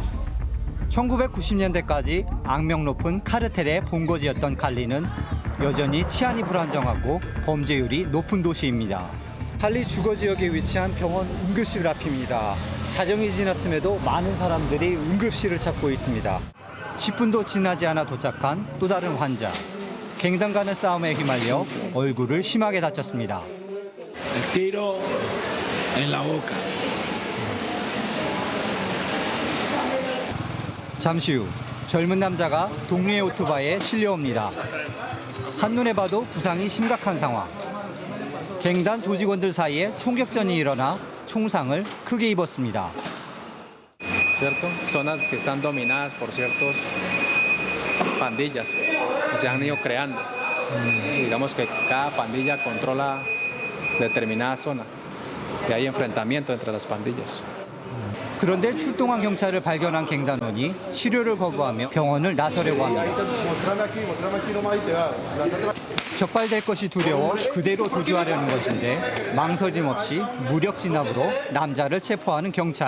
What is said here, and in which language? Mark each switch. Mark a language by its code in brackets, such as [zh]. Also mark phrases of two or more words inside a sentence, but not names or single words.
[ko] 1990년대까지 악명 높은 카르텔의 본거지였던 칼리는 여전히 치안이 불안정하고 범죄율이 높은 도시입니다. 칼리 주거 지역에 위치한 병원 응급실 앞입니다. 자정이 지났음에도 많은 사람들이 응급실을 찾고 있습니다. 10분도 지나지 않아 도착한 또 다른 환자. 갱단 간의 싸움에 휘말려 얼굴을 심하게 다쳤습니다. [es] El tiro en la boca. [ko] 잠시 후 젊은 남자가 동료의 오토바이에 실려옵니다. 한눈에 봐도 부상이 심각한 상황. 갱단 조직원들 사이에 총격전이 일어나 총상을 크게 입었습니다. [es] ¿Cierto? Zonas que están dominadas por ciertas pandillas que se han ido creando. Digamos que cada pandilla controla determinada zona y hay enfrentamiento entre las pandillas. [ko] 그런데 출동한 경찰을 발견한 갱단원이 치료를 거부하며 병원을 나서려고 합니다. 적발될 것이 두려워 그대로 도주하려는 것인데 망설임 없이 무력 진압으로 남자를 체포하는 경찰.